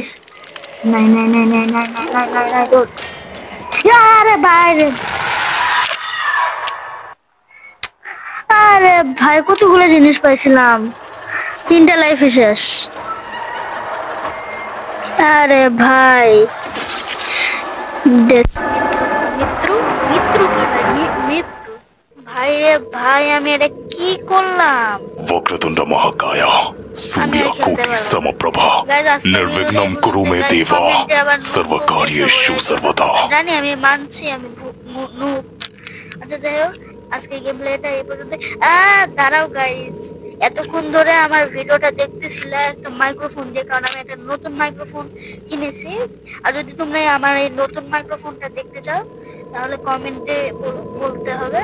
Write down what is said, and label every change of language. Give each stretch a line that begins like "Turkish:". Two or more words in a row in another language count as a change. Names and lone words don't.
Bangla: নাই নাই নাই নাই নাই নাই নাই নাই নাই দৌড়। আরে বাইরে, আরে ভাই কতগুলো জিনিস পাইছিলাম, 3টা লাইফে শেষ। আরে ভাই মৃত্যু মৃত্যু কি ভাই? মৃত্যু ভাই রে ভাই, আমি এটা কি করলাম?
Sanskrit: वक्रतुंड महाकाय सूर्यकोटि समप्रभा निर्विघ्नं कुरु मे देवा सर्वकार्येषु सर्वदा।
Bangla: জানি আমি মানছি আমি noob। আচ্ছা যাই হোক, আজকে
English: game play
Bangla: এই পর্যন্ত। দাঁড়াও গাইস, এতক্ষণ ধরে আমার ভিডিওটা দেখতেছিল একটা মাইক্রোফোন দিয়ে, কারণ আমি একটা নতুন মাইক্রোফোন কিনেছি। আর যদি তোমরা আমার এই নতুন মাইক্রোফোনটা দেখতে চাও তাহলে কমেন্টে বলতে হবে।